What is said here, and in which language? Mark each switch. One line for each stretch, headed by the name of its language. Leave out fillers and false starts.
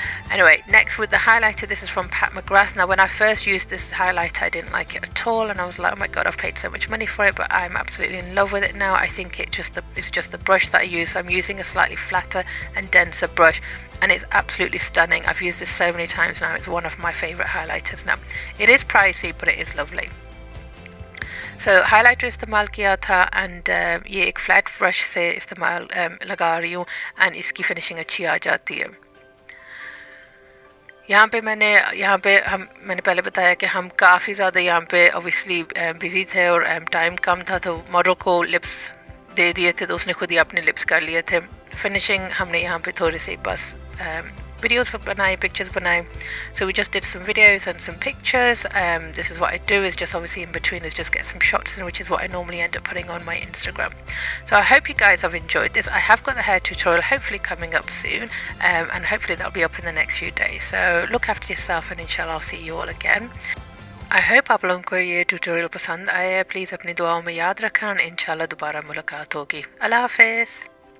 English: Anyway, next with the highlighter, this is from Pat McGrath. Now when I first used this highlighter I didn't like it at all, and I was like, oh my god, I've paid so much money for it, but I'm absolutely in love with it now. I think it's just the brush that I use, so I'm using a slightly flatter and denser brush, and it's absolutely stunning. I've used this so many times now. It's one of my favourite highlighters now. It is pricey, but it is lovely.
Hindi: So highlighter इस्तेमाल किया था, and ये एक flat brush से इस्तेमाल लगा रही हूँ, and इसकी finishing अच्छी आ जाती है. यहाँ पे मैंने पहले बताया कि हम काफ़ी ज़्यादा यहाँ पे ऑब्वियसली बिज़ी थे और टाइम कम था, तो मॉडल को लिप्स दे दिए थे, तो उसने खुद ही अपने लिप्स कर लिए थे. फिनिशिंग हमने यहाँ पे थोड़ी सी बस videos बनाए, pictures बनाए.
English: So we just did some videos and some pictures. This is what I do, is just obviously in between is just get some shots in, which is what I normally end up putting on my Instagram. So I hope you guys have enjoyed this. I have got the hair tutorial hopefully coming up soon, and hopefully that'll be up in the next few days. So look after yourself, and inshallah I'll see you all again. I hope
Hindi: आप लोगों को ये tutorial पसंद आया है. Please अपनी दुआओं में याद रखना, इंशाल्लाह दोबारा मुलाकात होगी. अल्लाह हाफ़िज़.